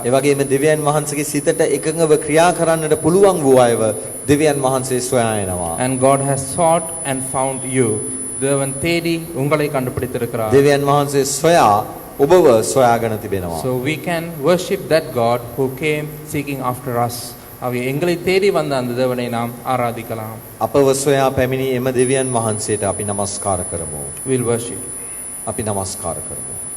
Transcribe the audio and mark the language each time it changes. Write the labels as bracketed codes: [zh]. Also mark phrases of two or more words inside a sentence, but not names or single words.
[si] ඒ වගේම දෙවියන් වහන්සේගේ සිතට එකඟව ක්‍රියා කරන්නට පුළුවන් වූ අයව දෙවියන් වහන්සේ සොයා එනවා. [en] And God has sought and found you. [ta] தேவன் தேடி உங்களை கண்டுபிடித்திருக்கிறார். [si] දෙවියන් වහන්සේ සොයා ඔබව සොයාගෙන තිබෙනවා. [en] So we can worship that God who came seeking after us. [ta] ஆகிய எங்களை தேடி வந்த அந்த தேவனை நாம் ஆராதிக்கலாம். [si] අපව සොයා පැමිණි එම දෙවියන් වහන්සේට අපි নমස්කාර කරමු. [en] We'll worship. [si] අපි নমස්කාර කරමු.